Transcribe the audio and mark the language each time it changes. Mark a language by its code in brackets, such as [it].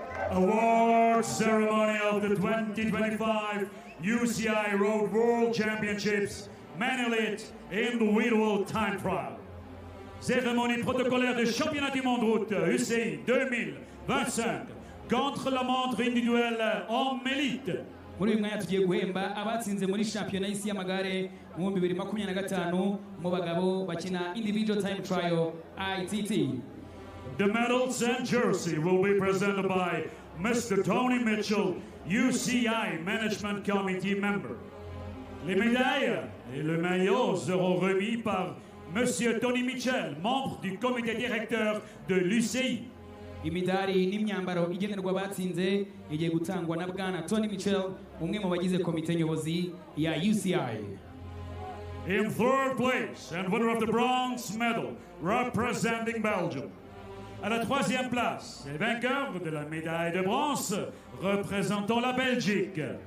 [en] Award ceremony of the 2025 UCI Road World Championships, Man Elite Individual Time Trial. [fr] Cérémonie protocolaire de championnat du monde route UCI 2025. Contre-la-montre individuelle homme élite. [rw] muri uyu mwanya tugiye guhemba abatsinze muri shampiyona y'isi y'amagare mu 2025 mu bagabo bakina [en] individual time trial ITT. The medals and jersey will be presented by Mr. Tony Mitchell, UCI Management Committee member. [fr] Les médailles et le maillot seront remis par Monsieur Tony Mitchell, membre du comité directeur de l'UCI. [rw] Imidari n'imyambaro igenerwa abatsinze igiye gutangwa na Bwana Tony Mitchell, umwe mu bagize komite nyobozi ya UCI. [en] In third place and winner of the bronze medal representing Belgium. [fr] À la troisième place, et vainqueur de la médaille de bronze représentant la Belgique.